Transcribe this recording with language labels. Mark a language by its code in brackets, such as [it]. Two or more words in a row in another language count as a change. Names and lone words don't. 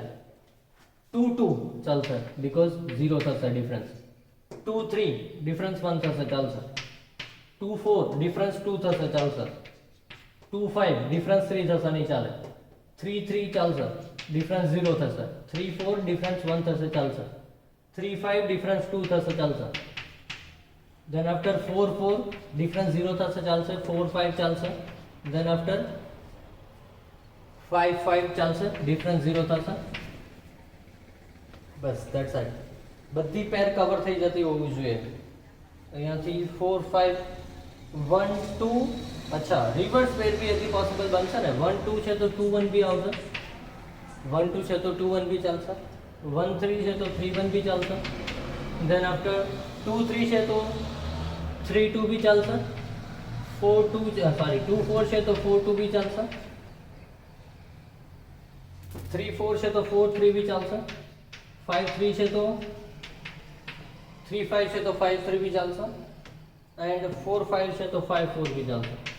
[gu] 2, 2 ચાલશે બીકોઝ 0 થશે ડિફરન્સ 2, 3 ડિફરન્સ 1 થશે ચાલશે 2, 4 ડિફરન્સ 2 થશે ચાલશે 2, 5 ડિફરન્સ 3 થશે નહીં ચાલે 3, 3 ચાલશે ડિફરન્સ 0 થશે 3, 4 ડિફરન્સ 1 થશે ચાલશે 3, 5 ડિફરન્સ 2 થશે ચાલશે [en] then after [gu] 4, 4 ડિફરન્સ 0 થશે ચાલશે 4, 5 ચાલશે [en] then after [gu] 5, 5 ચાલશે ડિફરન્સ 0 થશે બસ [en] that's it [gu] બધી પેર કવર થઈ જતી હોવી જોઈએ અહીંયાથી 4, 5 1, 2 અચ્છા રિવર્સ પેર બી હજી પોસિબલ બનશે ને 1, 2 છે તો 2, 1 બી આવશે 1, 2 છે તો 2, 1 બી ચાલશે 1, 3 છે તો 3, 1 બી ચાલશે [en] then after [gu] 2, 3 છે તો 3, 2 બી ચાલશે 4, 2 સોરી 2, 4 છે તો 4, 2 બી ચાલશે 3, 4 છે તો 4, 3 બી ચાલશે 5, 3 છે તો 3, 5 છે તો 5, 3 બી ચાલશે એન્ડ 4, 5 છે તો 5, 4 બી ચાલશે